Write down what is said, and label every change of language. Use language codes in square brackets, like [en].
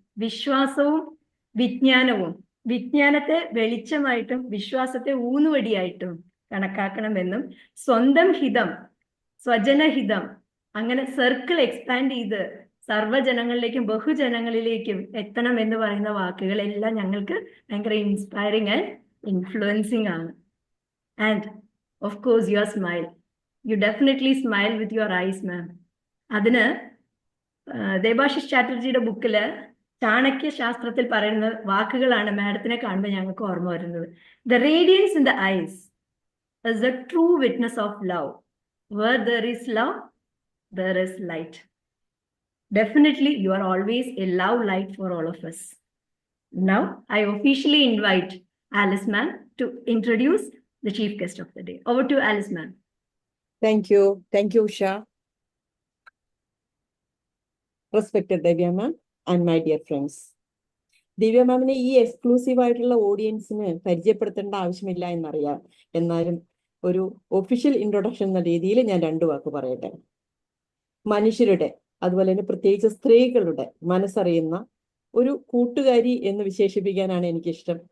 [ml] വിശ്വാസവും വിജ്ഞാനവും, വിജ്ഞാനത്തെ വെളിച്ചമായിട്ടും വിശ്വാസത്തെ ഊന്നുവടിയായിട്ടും കണക്കാക്കണമെന്നും സ്വന്തം ഹിതം, സ്വജനഹിതം, അങ്ങനെ സർക്കിൾ എക്സ്പാൻഡ് ചെയ്ത് സർവ്വജനങ്ങളിലേക്കും ബഹുജനങ്ങളിലേക്കും എത്തണം എന്ന് പറയുന്ന വാക്കുകളെല്ലാം ഞങ്ങൾക്ക് ഭയങ്കര [en] inspiring and influencing [ml] ആണ്. [en] And of course your smile, you definitely smile with your eyes ma'am. [ml] അതിന് ദേബാശിഷ് ചാറ്റർജിയുടെ ബുക്കില് ചാണക്യ ശാസ്ത്രത്തിൽ പറയുന്ന വാക്കുകളാണ് മാഡത്തിനെ കാണുമ്പോൾ ഞങ്ങൾക്ക് ഓർമ്മ വരുന്നത്. [en] The radiance in the eyes is the true witness of love. Where there is love, there is light. Definitely, you are always a love light for all of us. Now, I officially invite Alice ma'am to introduce the chief guest of the day. Over to Alice ma'am. Thank you, Usha. Respected Divya ma'am and my dear friends. [ml] ദിവ്യ മാമിനെ ഈ exclusive ആയിട്ടുള്ള ഓഡിയൻസിന് പരിചയപ്പെടുത്തേണ്ട ആവശ്യമില്ല എന്നറിയാം. എന്നാലും ഒരു official introduction എന്ന രീതിയിൽ ഞാൻ 2 വാക്ക് പറയട്ടെ. മനുഷ്യരുടെ, അതുപോലെ തന്നെ പ്രത്യേകിച്ച് സ്ത്രീകളുടെ മനസ്സറിയുന്ന ഒരു കൂട്ടുകാരി എന്ന് വിശേഷിപ്പിക്കാനാണ് എനിക്കിഷ്ടം.